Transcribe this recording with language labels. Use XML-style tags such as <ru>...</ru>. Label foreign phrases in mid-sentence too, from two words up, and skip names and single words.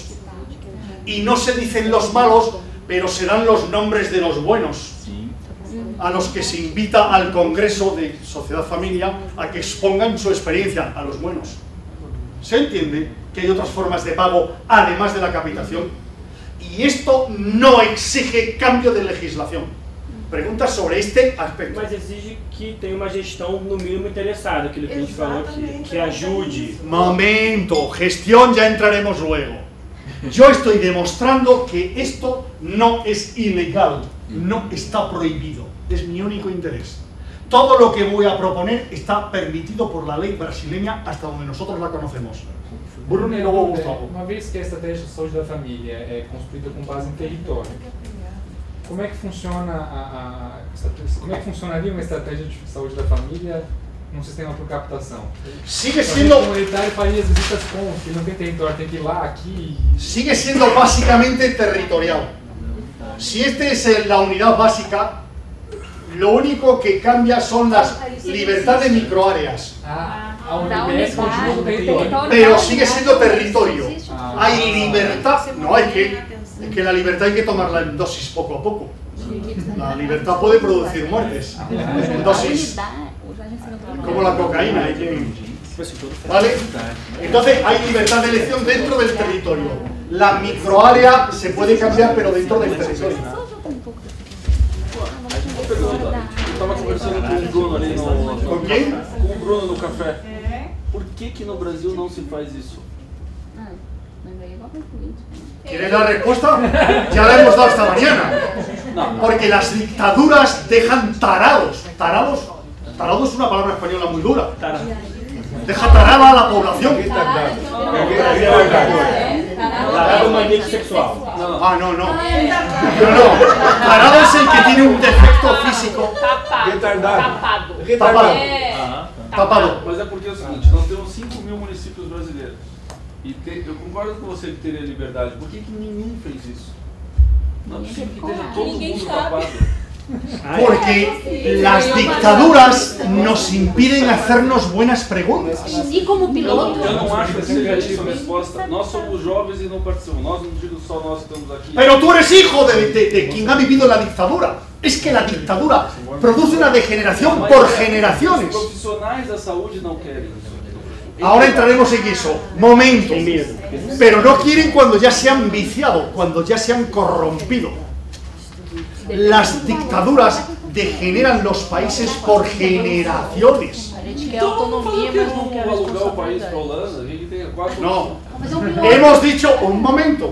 <es>Y no se dicen los malos, pero se dan los nombres de los buenos, a los que se invita al Congreso de Sociedad Familia a que expongan su experiencia, a los buenos. ¿Se entiende que hay otras formas de pago además de la capitación? Y esto no exige cambio de legislación. Preguntas sobre este aspecto.</es> <pt>Mas exige que tenha uma gestão no mínimo interessada, aquilo que a gente falou aqui, que ajude.</pt> <es>Momento, gestión ya entraremos luego. Yo estoy demostrando que esto no es ilegal, no está prohibido, es mi único interés. todo lo que voy a proponer está permitido por la lei brasileña hasta donde nosotros la conocemos. Bruno e luego Gustavo.</es> <pt>Uma vez que a estratégia de saúde da família é construída com base em território, como é que funciona como é que funcionaria uma estratégia de saúde da família num sistema por captação?</pt> <es>Sigue siendo...</es> <pt>O comunitário faria as visitas como? Que não tem território, tem que ir lá, aqui...</pt> <es>Sigue siendo básicamente territorial. Si esta es la unidad básica, lo único que cambia son las libertades de microáreas. Pero sigue siendo territorio. Hay libertad, no hay que la libertad hay que tomarla en dosis poco a poco. La libertad puede producir muertes en dosis como la cocaína. ¿Vale? Entonces hay libertad de elección dentro del territorio. La microárea se puede cambiar, pero dentro del territorio.</es> <pt>Estava conversando com o Bruno ali no... Com quem? Com o Bruno no café. Por que no Brasil não se faz isso?</pt> <es>¿Quieres la respuesta? Ya la hemos dado esta mañana. Porque las dictaduras dejan tarados. Tarado es una palabra española muy dura. Deja tarada a la población. Tarado maníaco sexual. Ah, no. Tarado es el que tiene un defecto físico.</es> <pt>Tapado. Mas é porque é o seguinte, nós temos 5 mil municípios brasileiros. E eu concordo com você que teria liberdade. Por que nenhum fez isso? Não é possível que esteja todo mundo tapado.</pt> <es>Porque las dictaduras nos impiden hacernos buenas preguntas.</es> <pt>E como piloto? Eu não acho que seja isso a resposta. Nós somos jovens e não participamos. Nós não digo só nós que estamos aqui.</pt> <es>Pero tú eres hijo de quien ha vivido la dictadura. Es que la dictadura produce una degeneración por generaciones.</es> <pt>Os profissionais da saúde não querem.</pt> <es>Ahora entraremos en eso. Momento. Pero no quieren cuando ya se han viciado, cuando ya se han corrompido. Las dictaduras degeneran los países por generaciones. No, hemos dicho un momento.</es>